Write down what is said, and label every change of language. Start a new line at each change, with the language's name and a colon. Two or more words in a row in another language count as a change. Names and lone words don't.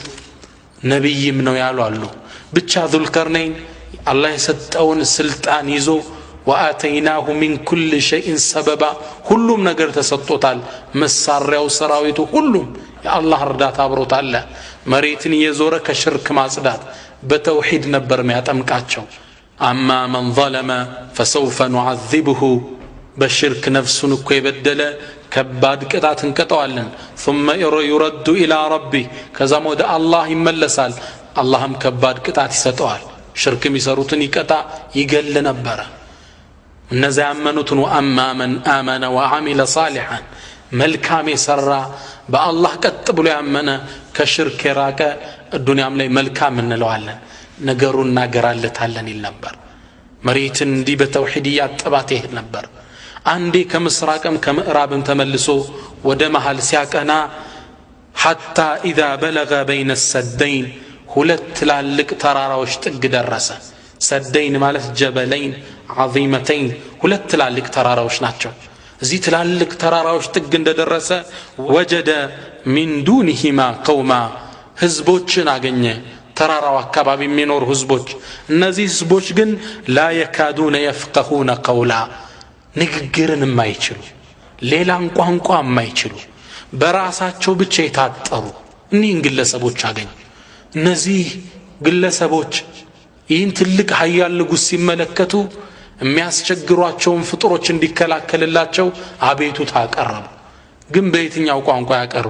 Amharic: ነብይም ነው ያሉ አሉ። ብቻ ዙልቀርነይን አላህ የሰጠውን ስልጣን ይዞ
Arabic: وآتيناه من كل شيء سببا
Amharic: ሁሉም ነገር ተሰጥቶታል። መሳሪያው ሰራዊቱ ሁሉም የአላህ እርዳታ አብሮታል። መሬትን የዞረ ከሽርክ ማጽዳት በተውሂድ ነበር የሚያጠምቃቸው።
Arabic: أما من ظلم فسوف نعذبه
Amharic: በሽርክ ነፍሱን እኮ የበደለ ከባድ ቅጣት እንቀጣዋለን።
Arabic: ثم يرد الى ربه
Amharic: ከዛም ወደ አላህ ይመለሳል። አላህም ከባድ ቅጣት ይሰጠዋል። ሽርክ የሚሰሩትን ይቀጣ ይገል ነበር። እነዚያ ያመኑትን
Arabic: وأما من آمن وعمل صالحا
Amharic: መልካም የሰራ በአላህ ቀጥ ብሎ ያመነ ከሽርክ የራቀ ዱንያም ላይ መልካም እንለዋለን ነገሩን እናገራለታለን ይል ነበር። መሬትን እንዲህ በተውሂድ ያጠባት ይሄድ ነበር። አንዴ ከምስራቅም ከምዕራብም ተመልሶ ወደ መሃል ሲያቀና
Arabic: حتى اذا بلغ بين السدين
Amharic: ሁለት ትላልቅ ተራራዎች ጥግ ደረሰ። ሰደይን ማለት
Arabic: جبلين عظيمتين
Amharic: ሁለት ትላልቅ ተራራዎች ናቸው። እዚህ ትላልቅ ተራራዎች ጥግ እንደደረሰ
Arabic: وجد من دونهما قوما
Amharic: ህዝቦችን አገኘ። ተራራው አካባቢ የሚኖር ህዝቦች። እነዚህ ህዝቦች ግን
Arabic: لا يكادون يفقهون قولا
Amharic: ንግግርን የማይችሉ ሌላ ቋንቋ የማይችሉ በራሳቸው ብቻ የታጠሩ እኒህን ግለሰቦች አገኘ። እነዚህ ግለሰቦች ይህን ትልቅ ኃያል ንጉስ ሲመለከቱ የሚያስቸግሯቸውን ፍጥሮች እንዲከላከልላቸው አቤቱታ አቀረቡ። ግን በየትኛው ቋንቋ ያቀርቡ?